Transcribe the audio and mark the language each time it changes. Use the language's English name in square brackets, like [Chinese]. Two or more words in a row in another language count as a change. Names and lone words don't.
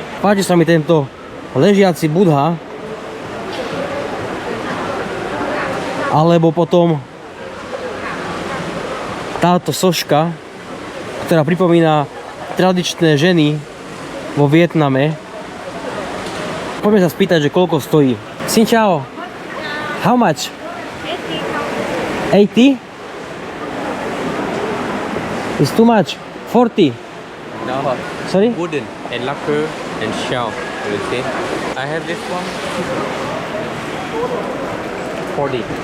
[Slovak] Páči sa mi tento ležiaci Budha, alebo potom táto soška, ktorá pripomína tradičné ženy vo Vietname. Poďme sa spýtať, že koľko stojí. [Vietnamese] Xin chao. [English] How much? 80? It's too much. 40. No, Sorry? wooden and lacquer and shell. You see? I have this one. 40.